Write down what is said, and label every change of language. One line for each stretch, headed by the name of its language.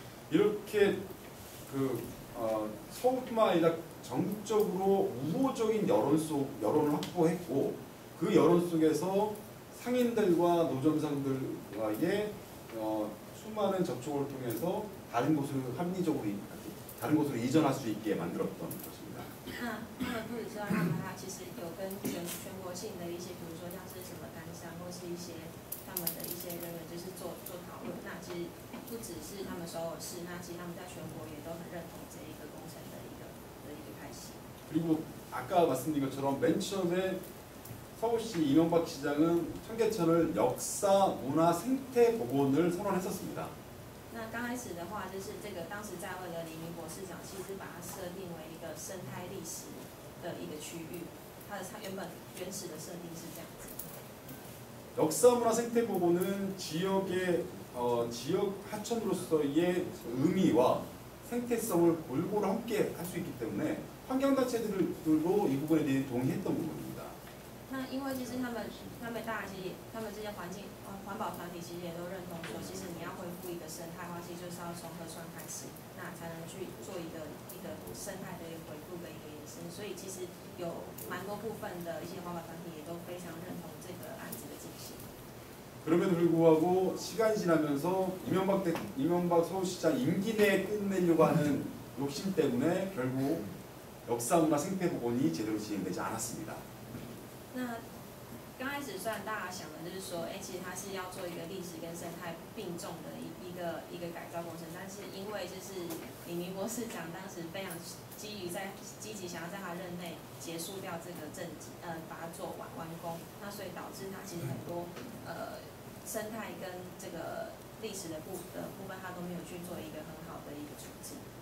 Korean: 이렇게 서울뿐만 아니라 전국적으로 우호적인 여론을 확보했고 그 여론 속에서 상인들과 노점상들과의 수많은 접촉을 통해서 다른 곳으로 이전할 수 있게 만들었던 것입니다.
Chinese: 那他们不止之外，他们还其实有跟全国性的一些，比如说像是什么单商或是一些他们的一些人员，就是做讨论。那其实不只是他们首尔市，那其实他们在全国也都很认同这一个工程的一个开始。
Korean: 그리고 아까 말씀드린 것처럼 맨 처음에 서울시 이명박 시장은 청계천을 역사, 문화, 생태 복원을 선언했었습니다.
Chinese: 那刚开始的话，就是这个当时在位的李明博市长，其实把它设定为一个生态历史的一个区域，它原始的设定是这样子。
Korean: 역사문화 생태보고는 지역의 지역 하천으로서의 의미와 생태성을 골고루 함께 할 수 있기 때문에 환경단체들도 이 부분에 대해 동의했던 부분입니다.
Chinese: 那因为其实他们大家其实他们这些环保团体其实也都认同说，其实你要恢复一个生态的话，其实就是要从河川开始，那才能去做一个生态的一个恢复的一个延伸。所以其实有蛮多部分的一些环保团体也都非常认同这个案子的进行。
Korean: 그럼에도 불구하고 시간이 지나면서 이명박 서울시장 임기 내에 끝내려고 하는 욕심 때문에 결국 역사문화 생태복원이 제대로 진행되지 않았습니다.
Chinese: 那刚开始虽然大家想的就是说，其实它是要做一个历史跟生态并重的一个改造工程，但是因为就是李明博市长当时非常积极想要在他任内结束掉这个把它做完工，那所以导致他其实很多生態跟這個歷史的部分，它都沒有去做一個很好的一個處置。